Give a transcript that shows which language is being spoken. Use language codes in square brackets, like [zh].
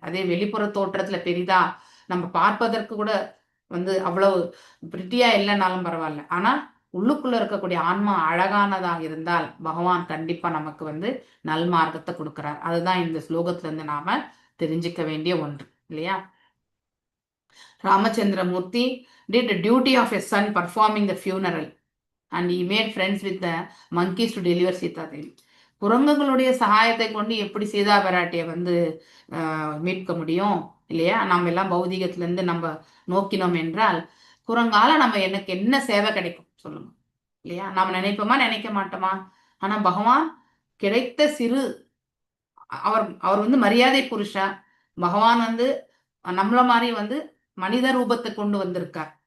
[ta] அதே வெளிப்புற தோற்றத்துல பெரிதா நம்ம பார்ப்பதற்கு கூட வந்து அவ்வளவு பிரிட்டியா இல்லைன்னாலும் பரவாயில்ல, ஆனா உள்ளுக்குள்ள இருக்கக்கூடிய ஆன்மா அழகானதாக இருந்தால் பகவான் கண்டிப்பா நமக்கு வந்து நல்மார்க்கத்தை கொடுக்கிறார். அதுதான் இந்த ஸ்லோகத்துல இருந்து நாம தெரிஞ்சுக்க வேண்டிய ஒன்று இல்லையா. [en] Ramachandramurthy did the duty of a son performing the funeral and he made friends with the monkeys to deliver Sita Devi. [ta] குரங்குகளுடைய சகாயத்தை கொண்டு எப்படி சீதா பிராட்டியை வந்து மீட்க முடியும் இல்லையா, நம்ம எல்லாம் பௌதிகத்துல இருந்து நம்ம நோக்கினோம் என்றால் குரங்கால நம்ம எனக்கு என்ன சேவை கிடைக்கும் சொல்லுங்க இல்லையா, நாம் நினைப்போமா நினைக்க மாட்டோமா. ஆனா பகவான் கிடைத்த சிறு அவர் வந்து மரியாதை புருஷா, பகவான் வந்து நம்மள மாதிரி வந்து மனித ரூபத்தை கொண்டு வந்திருக்கார்.